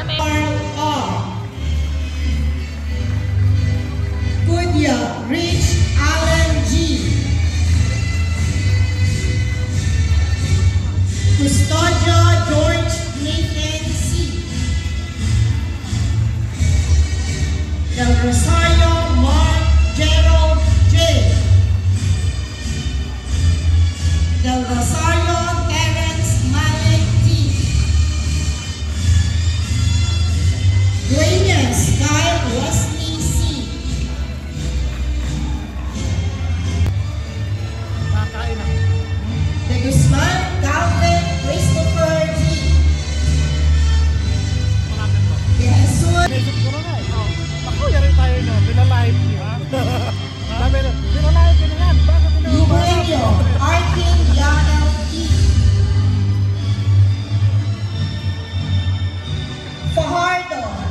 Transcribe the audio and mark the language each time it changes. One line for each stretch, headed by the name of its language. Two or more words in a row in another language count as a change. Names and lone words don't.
Filipino: Kuya Rich Allen G. Custodio George Nathan C. Del Rosario Mark Gerald J. Del Rosario Terence Malik T. Dueñas Kyle Wesley C. De Guzman Calvin Christopher G. De Jesus Ako, yari tayo na. Pinalive niya. Sabi na, pinalive ka na yan. Bakit Eugenio Arkin Yanel E. Fajardo